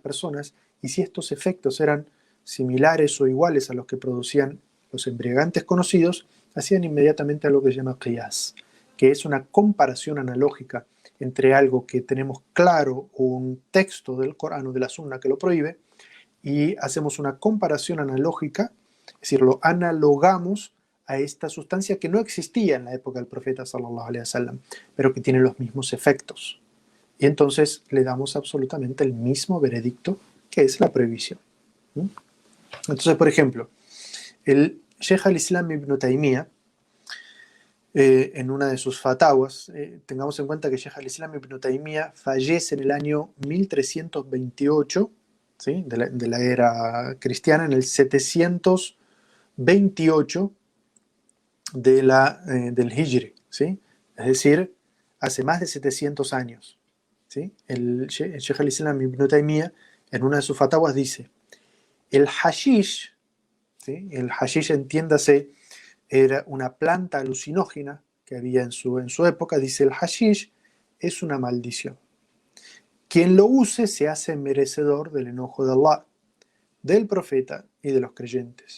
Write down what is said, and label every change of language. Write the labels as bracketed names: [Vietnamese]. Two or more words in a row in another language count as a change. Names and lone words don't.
[Spanish] personas y si estos efectos eran similares o iguales a los que producían los embriagantes conocidos, hacían inmediatamente algo que se llama qiyas, que es una comparación analógica entre algo que tenemos claro o un texto del Corán o de la Sunna que lo prohíbe y hacemos una comparación analógica, es decir, lo analogamos a esta sustancia que no existía en la época del profeta [Arabic] صلى الله عليه وسلم, [Spanish] pero que tiene los mismos efectos. Y entonces le damos absolutamente el mismo veredicto que es la prohibición. Entonces, por ejemplo, el Sheikh al-Islam ibn Taymiyyah, en una de sus fatawas, tengamos en cuenta que Sheikh al-Islam ibn Taymiyyah fallece en el año 1328, ¿sí? de la era cristiana, en el 728 del Hijri, ¿sí? Es decir, hace más de 700 años. ¿Sí? El Sheikh al-Islam ibn Taymiyyah, en una de sus fatawas, dice: el hashish, ¿sí? El hashish, entiéndase, era una planta alucinógena que había en su época. Dice: el hashish es una maldición. Quien lo use se hace merecedor del enojo de Allah, del profeta y de los creyentes.